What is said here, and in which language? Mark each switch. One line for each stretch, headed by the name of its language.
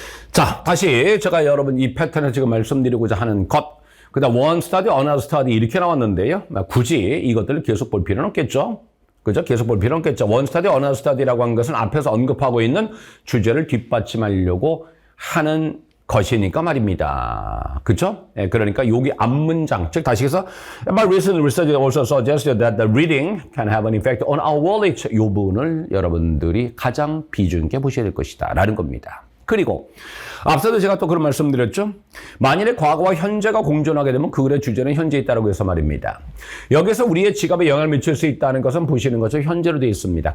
Korean: 자, 다시 제가 여러분 이 패턴을 지금 말씀드리고자 하는 것, 그 다음
English: one study, another study
Korean: 이렇게 나왔는데요. 굳이 이것들을 계속 볼 필요는 없겠죠. 그죠? 계속 볼 필요는 없겠죠.
English: one study, another study
Korean: 라고 한 것은 앞에서 언급하고 있는 주제를 뒷받침하려고 하는 것이니까 말입니다. 그죠? 예, 그러니까 여기 앞문장, 즉 다시 해서
English: My recent research also suggested that the reading can have an effect on our wallet.
Korean: 이 부분을 여러분들이 가장 비중 있게 보셔야 될 것이다 라는 겁니다. 그리고 앞서도 제가 또 그런 말씀드렸죠. 만일에 과거와 현재가 공존하게 되면 그 글의 주제는 현재에 있다고 해서 말입니다. 여기서 우리의 지갑에 영향을 미칠 수 있다는 것은 보시는 것처럼 현재로 되어 있습니다.